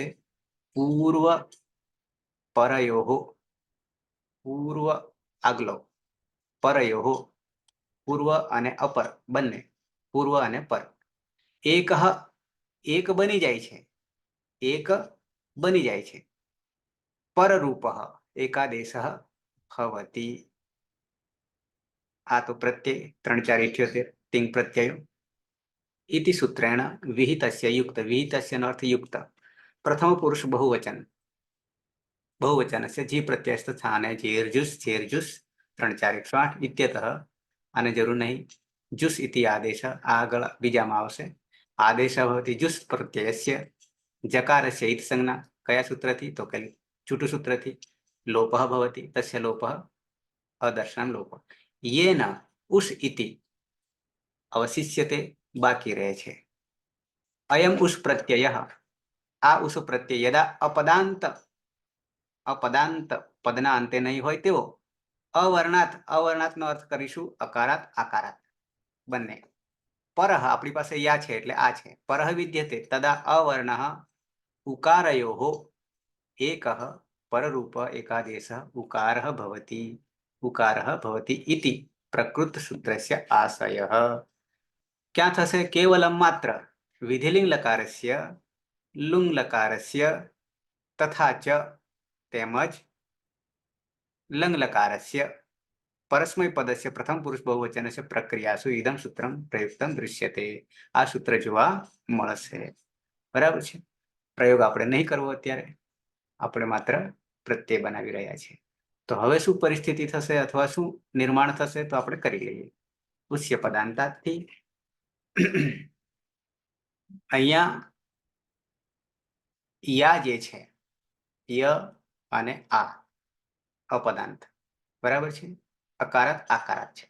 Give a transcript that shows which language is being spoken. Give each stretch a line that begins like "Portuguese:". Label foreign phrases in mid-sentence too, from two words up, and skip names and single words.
Sanskrit: પૂર્વ પરયોહો,
Gujarati: પૂર્વ આગલો, પરયોહો પૂર્વ અને અપર બંને, પૂર્વ અને પર. એક એક બની જાય છે, એક બની જાય છે.
Sanskrit: પરરૂપ એકાદેશ ભવતી.
Gujarati: આ તો પ્રત્યય 3 4 78 તિંગ પ્રત્યયો
Sanskrit: इति सूत्रेण विहितस्य युक्त विहितस्य
Gujarati: નો અર્થ યુક્ત પ્રથમ પુરુષ
Sanskrit: बहुवचनस्य जी प्रत्ययस्थ स्थाने जेर्जुस् चेर्जुस् 3 4 108 इत्यतः
Gujarati: આને જરૂર નહીં
Sanskrit: जुस् इति आदेश
Gujarati: આગળ બીજામાં આવશે
Sanskrit: आदेशः भवति जुस् प्रत्ययस्य जकारस्य इति संज्ञा कया सूत्रથી तो કે चुटु सूत्रથી लोपः भवति तस्य लोपः अदर्शनं लोपः येन उस् इति अवशिष्यते
Gujarati: બાકી રહે છે
Sanskrit: अयम उस् प्रत्ययः आ उस् प्रत्यय यदा अपदांत
Gujarati: પદના અંતે નહીં હોય તેવો अवर्णात નો અર્થ કરીશું અકારાત આકારાત બંને પરહ આપણી પાસે યા છે એટલે આ છે પરહ વિદ્યતે તદા
Sanskrit: અવર્ણઃ ઉકારયોઃ એકઃ પરરૂપ એકાદેશः ઉકારः ભવति इति प्रकृत सूत्रस्य आशयः
Gujarati: ક્યા થશે
Sanskrit: केवलं मात्र विधिलिंग लकारस्य लुंग लकारस्य तथा च तेमज लंग लकारस्य परस्मै पदस्य प्रथम पुरुष बहुवचनस्य प्रक्रियासु इदं सूत्रं प्रयुक्तं दृश्यते
Gujarati: आ सूत्र જોવા મળશે બરાબર છે પ્રયોગ આપણે નહીં કરવો અત્યારે આપણે માત્ર પ્રત્યય બનાવી રહ્યા છીએ તો હવે શું પરિસ્થિતિ થશે અથવા શું નિર્માણ થશે તો આપણે કરી લઈએ ઉસ્ય પદાંતાથી અહીંયા યા જે છે ય અને આ અપદાંત બરાબર છે અકારાત આકારાત છે